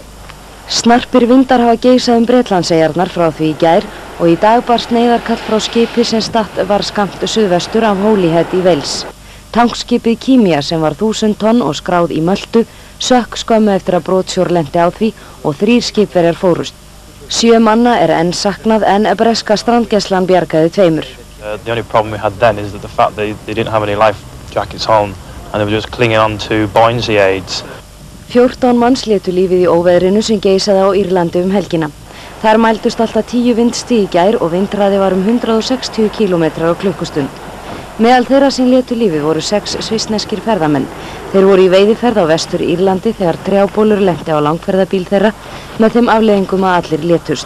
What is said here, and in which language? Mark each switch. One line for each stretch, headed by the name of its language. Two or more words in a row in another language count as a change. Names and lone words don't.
Icelandic: Snarpir vindar hafa geisað Bretlandseyjarnar frá því í gær og í dag barst neyðarkall frá skipi sem statt var skammt suðvestur af Holyhead í Wales. Tankskipið Kimia sem var 1000 tonn og skráð í Möltu sökk skömmu eftir að brotsjór lenti á því og 3 skipverjar fórust. 7 manna enn saknað en breska strandgæslan bjargaði 2.
English: The only problem we had then is that the fact they didn't have any life jackets on and they were just clinging on to buoyancy aids.
Icelandic: 14 manns létu lífið í óveðrinu sem geisaði á Írlandi helgina. Þar mældust alltaf 10 vindstig í gær og vindhraði var 160 km á klukkustund. Meðal þeirra sem létu lífið voru 6 svissneskir ferðamenn. Þeir voru í veiðiferð á vestur Írlandi þegar trjábólur lenti á langferðabíl þeirra með þeim afleiðingum að allir létust.